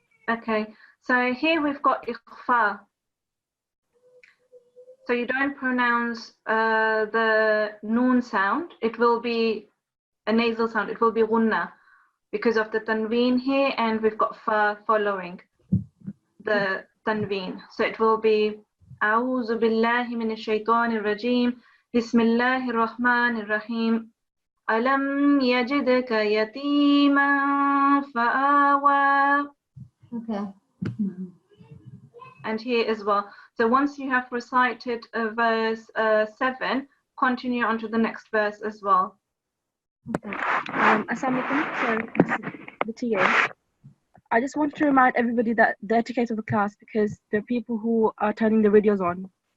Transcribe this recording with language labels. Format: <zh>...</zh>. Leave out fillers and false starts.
<en>Okay, so here we've got ikhfa. So you don't pronounce the noon sound. It will be a nasal sound. It will be gunna because of the tanween here, and we've got fa following the tanween. So it will be</en> <ar>أعوذ بالله من الشيطان الرجيم بسم الله الرحمن الرحيم ألم يجدك يتيما فآوى.</ar> <en>Okay. And here as well. So once you have recited verse 7, continue on to the next verse as well. Assalamualaikum. So this is the TA. I just want to remind everybody that the etiquette of the class, because there are people who are turning the videos on.</en>